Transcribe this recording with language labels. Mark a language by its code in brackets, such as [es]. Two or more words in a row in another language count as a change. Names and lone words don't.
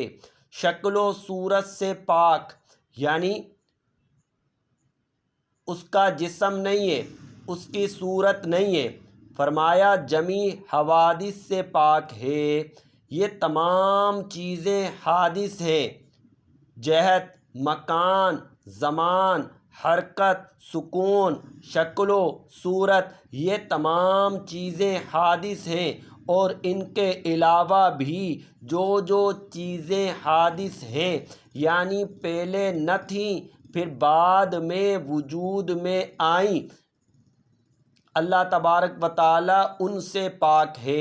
[ur] شکل و صورت سے پاک، یعنی اس کا جسم نہیں ہے، اس کی صورت نہیں ہے۔ فرمایا جمیع حوادث سے پاک ہے، یہ تمام چیزیں حادث ہیں۔ جہت، مکان، زمان، حرکت، سکون، شکل و صورت، یہ تمام چیزیں حادث ہیں، اور ان کے علاوہ بھی جو چیزیں حادث ہیں، یعنی پہلے نہ تھیں پھر بعد میں وجود میں آئیں، اللہ تبارک و تعالیٰ ان سے پاک ہے۔